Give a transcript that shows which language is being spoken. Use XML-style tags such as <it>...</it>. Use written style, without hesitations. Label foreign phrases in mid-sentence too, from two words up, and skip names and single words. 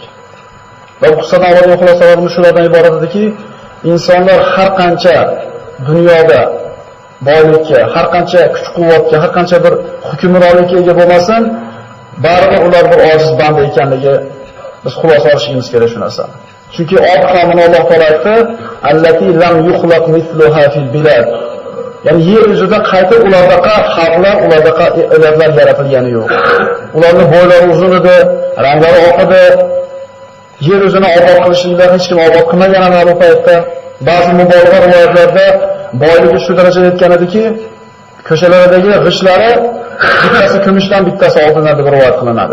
<uz>Va bu qissadan olingan xulosalarimiz shulardan iborat ediki, insonlar har qancha dunyoda boylikka, har qancha kuch-quvvatga, har qancha bir hukmronlikka ega bo'lmasin, baribir ular bir ojiz banda ekanligi biz xulosa olishimiz kerak shu narsani. Chunki Od qavmini Alloh taolo aytdi:</uz> <ar>"التي لم يخلق مثلها في البلاد."</ar> <uz>Ya'ni yer yuzida qaytib ulardaqa xalqlar, ulardaqa elatlar yaratilgani yo'q. Ularning bo'ylari uzun edi, ranglari oq edi. Yer yuzini obod qilishliklar hech kim obod qilmagan ana bu paytda. Ba'zi mubolag'a rivoyatlarda boyligi shu darajaga yetgan ediki, ko'chalaridagi g'ishlari bittasi kumushdan, bittasi oltindan deb rivoyat qilinadi.</uz>